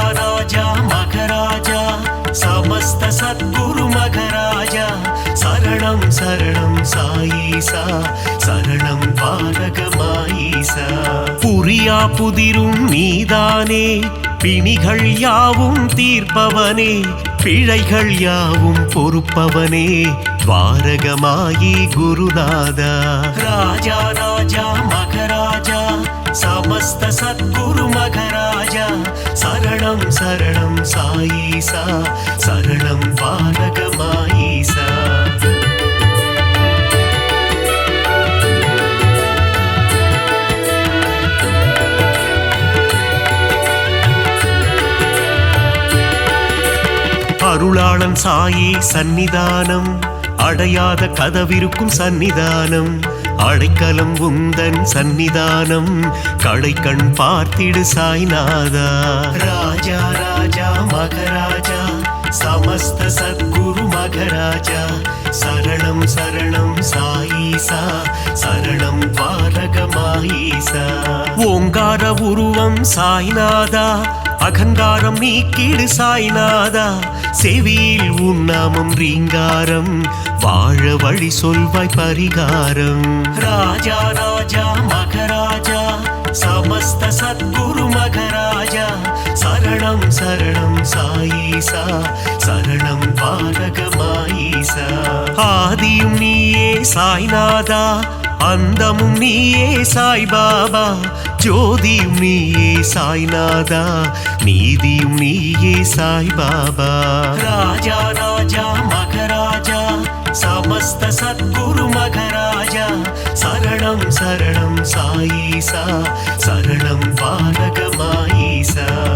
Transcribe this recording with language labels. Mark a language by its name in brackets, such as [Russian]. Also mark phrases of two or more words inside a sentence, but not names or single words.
[Tamil] ராஜா மகராஜா [Sanskrit] समस्त सद्गुरु मगराजा शरणं शरणं साईसा शरणं पालकमाईसा [Tamil] புரியா புதிரும் நீதானே பிணிகள் யாவும் தீர்ப்பவனே பிழைகள் யாவும் பொறுப்பவனே துவாரகமாயி குருநாதா ராஜா ராஜா மகராஜா [Sanskrit] समस्त सद्गुरु मगराजा शरणं शरणं साईसा शरणं पालकमाईसा [Tamil] அருளாளன் சாயி சந்நிதானம் அடையாத கதவிருக்கும் சந்நிதானம் அடைக்கலம் உந்தன் சந்நிதானம் கடைக்கண் பார்த்திடு சாய்நாதா ராஜா ராஜா மகராஜா [Sanskrit] समस्त सद्गुरु मगराजा शरणं शरणं साईसा शरणं पालकमाईसा [Tamil] ஓங்கார உருவம் சாய்நாதா அகங்காரம் நீக்கிடு சாய்நாதா செவியில் உன்னாமம் ரீங்காரம் வாழ வழி சொல்வாய் பரிகாரம் ராஜா ராஜா மகராஜா समस्त [Sanskrit] सद्गुरु मगराजा शरणं शरणं साईसा शरणं पालकमाईसा [Tamil] ஆதியும் நீயே சாய்நாதா அந்தமும் நீயே சாய்பாபா ஜோதியும் நீயே சாய்நாதா நீதியும் நீயே சாய்பாபா ராஜா ராஜா மகராஜா [Sanskrit] समस्त सद्गुरु मगराजा शरणं शरणं साईसा शरणं पालकमाईसा